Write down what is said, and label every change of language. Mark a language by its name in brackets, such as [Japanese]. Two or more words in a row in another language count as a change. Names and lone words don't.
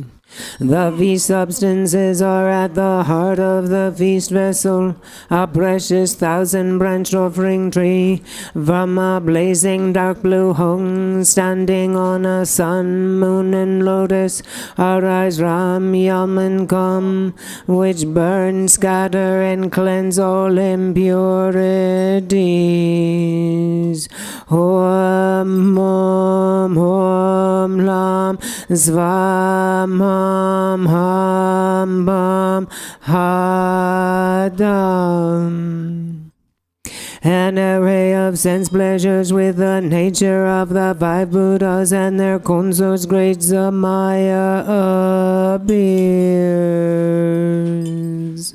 [English] The feast substances are at the heart of the feast vessel, a precious 1,000-branched offering tree from a blazing dark blue hung, standing on a sun, moon, and lotus. Arise, Ram, Yam, and come, which burn, scatter, and cleanse all impurities. [Sanskrit] Om, Om, Om, Lam, Svam, Ham, Ham, Bam, Hadam. [English] An array of sense pleasures with the nature of the 5 Buddhas and their consorts great Samaya appears.